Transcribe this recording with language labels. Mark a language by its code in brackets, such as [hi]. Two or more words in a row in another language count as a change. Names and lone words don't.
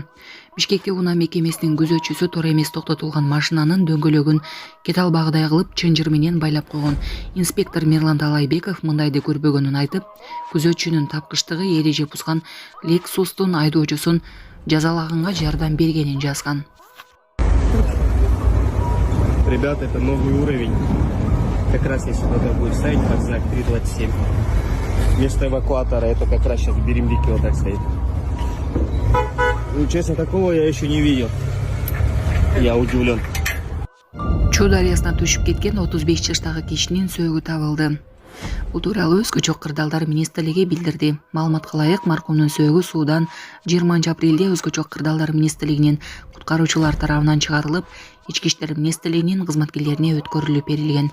[ky] Бишкекте унаа мекемесинин күзөтчүсү туура эмес токтотулган машинанын дөңгөлөгүн кете албагыдай кылып чынжыр менен байлап койгон. Инспектор Мирлан Талайбеков мындайды көрбөгөнүн айтып, күзөтчүнүн тапкычтыгы эреже бузган Lexustун айдоочусун жазалаганга жардам бергенин жазган. [ru] Ребята, это новый уровень. Как раз если кто-то будет ставить под знак 327. Вместо эвакуатора это как раз сейчас в Берембике вот так стоит. Ну, честно, такого я еще не видел. Я удивлен. [ky] Чуу дарыясына түшүп кеткен 35 жаштагы кишинин сөөгү табылды. Бул тууралуу Өзгөчө кырдаалдар министрлиги билдирди. Маалыматка ылайык, маркумдун сөөгү суудан 20 апрелде Өзгөчө кырдаалдар министрлигинин куткаруучулар тарабынан чыгарылып, Ички иштер министрлигинин кызматкерлерине өткөрүлүп берилген.